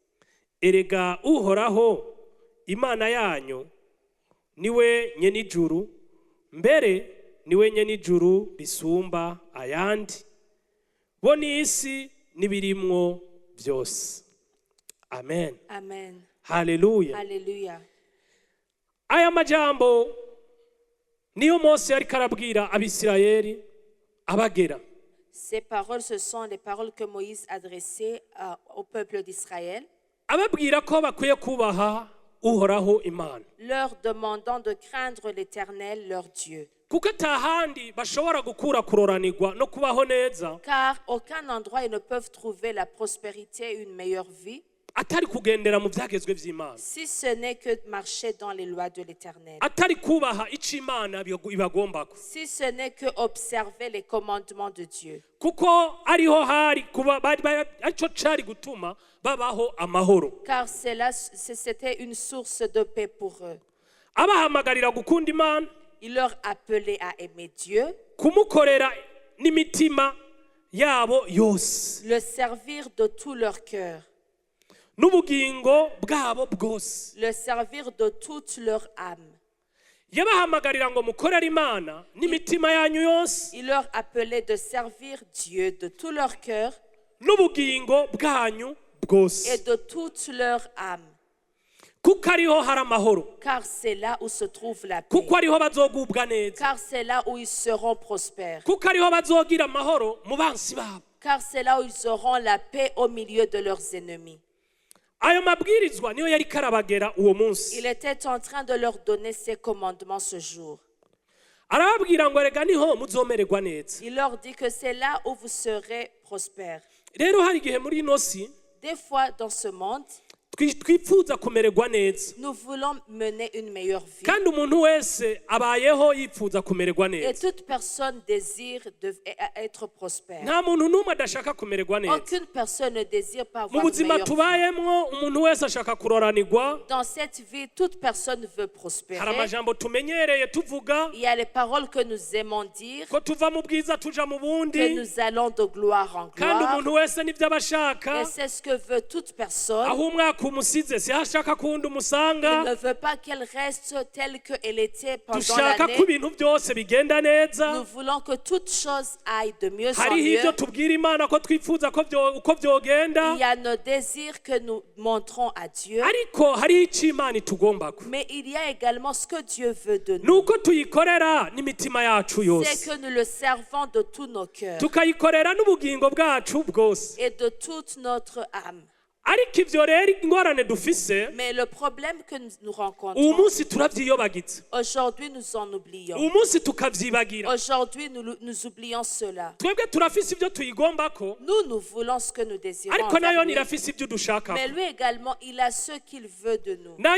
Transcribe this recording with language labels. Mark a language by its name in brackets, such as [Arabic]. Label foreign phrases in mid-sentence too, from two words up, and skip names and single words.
[Rundi] Erega Uhoraho Imana yanyu niwe nyenijuru, mbere niwe nyenijuru risumba ayandi bo n'isi nibirimwo byose. Amen. Amen. Haleluya. [French] Alléluia. [Rundi] Aya majambo niyo Mose yari karabwira Abisirayeli abagera. [French] Ces paroles, ce sont les paroles que Moïse adressait au peuple d'Israël, [Rundi] Ababwira ko bakwiye kubaha Uhoraho Imana, [French] leur demandant de craindre l'Éternel, leur Dieu. [Rundi] kuko atahandi bashobora gukura kuroranirwa no kubaho neza [French] Car aucun endroit ils ne peuvent trouver la prospérité et une meilleure vie [Rundi] atari kugendera mu byagezwe by'Imana, [French] si ce n'est que marcher dans les lois de l'Éternel, [Rundi] atari kubaha icyo Imana ibagombako, [French] si ce n'est que observer les commandements de Dieu. [Rundi] kuko ariho hari kuba aricyo cari gutuma babaho amahoro. [French] Car c'était une source de paix pour eux. [Rundi] Abahamagarira gukunda Imana, [French] Il leur appelait à aimer Dieu, [Rundi] kumukorera n'imitima yabo yose [French] le servir de tout leur cœur, [Rundi] n'ubugingo bwabo bwose. [French] le servir de toute leur âme. [Rundi] Yabahamagarira ngo mukorere Imana n'imitima yanyu yose [French] Il leur appelait de servir Dieu de tout leur cœur [Rundi] n'ubugingo bwanyu [French] et [Rundi] bwose, [French] de toute leur âme. [Rundi] kuko ariho hari amahoro, [French] Car c'est là où se trouve la paix. [Rundi] kuko ariho bazogubwa neza, [French] Car c'est là où ils seront prospères. [Rundi] kuko ariho bazogira amahoro mu bansi babo. [French] Car c'est là où ils auront la paix au milieu de leurs ennemis. [Rundi] Ayo mabwirizwa niyo yari karabagera uwo munsi. [French] Il était en train de leur donner ces commandements ce jour. [Rundi] Arababwira ngo rega niho muzomererwa neza. [French] Il leur dit que c'est là où vous serez prospères. [Rundi] Rero hari igihe muri ino si [French] Des fois, dans ce monde, [Rundi] twifuza kumererwa neza, [French] nous voulons mener une meilleure vie. [Rundi] kandi umuntu wese abayeho yifuza kumererwa [French] Et [Rundi] neza. [French] toute personne désire être prospère. [Rundi] Nta muntu n'umwe adashaka kumererwa neza. [French] Aucune personne ne désire pas [Rundi] Mu [French] avoir une [Rundi] buzima [French] meilleure vie. [Rundi] tubayemwo umuntu wese ashaka kuroranirwa. [French] Dans cette vie, toute personne veut [Rundi] Hari [French] prospérer. [Rundi] amajambo tumenyereye tuvuga [French] Il y a les paroles que nous aimons dire, [Rundi] ko tuva mu bwiza tuja mu [French] que [Rundi] bundi, [French] nous allons de gloire en [Rundi] kandi [French] gloire. [Rundi] umuntu wese nibyo aba ashaka. [French] Et c'est ce que veut toute personne. [Rundi] Aho umwaka umusize si ashaka kuwundi [French] Il [Rundi] umusanga. [French] ne veut pas qu'elle reste telle qu'elle était pendant [Rundi] Dushaka ko [French] l'année. [Rundi] ibintu byose bigenda neza. [French] Nous voulons que toute chose aille de mieux en [Rundi] Hariho ibyo [French] mieux. [Rundi] tubwira Imana ko twifuza ko uko byogenda, [French] Il y a nos désirs que nous montrons à Dieu. [Rundi] ariko hariho icyo Imana itugombako, [French] Mais il y a également ce que Dieu veut de nous. [Rundi] nuko tuyikorera n'imitima yacu [French] C'est [Rundi] yose, [French] que nous le servons de tout nos cœurs [Rundi] tukayikorera n'ubugingo bwacu bwose. [French] et de toute notre âme. Mais le problème que nous rencontrons, aujourd'hui nous en oublions. Aujourd'hui nous oublions cela. Nous voulons ce que nous désirons. Mais lui également, il a ce qu'il veut de nous.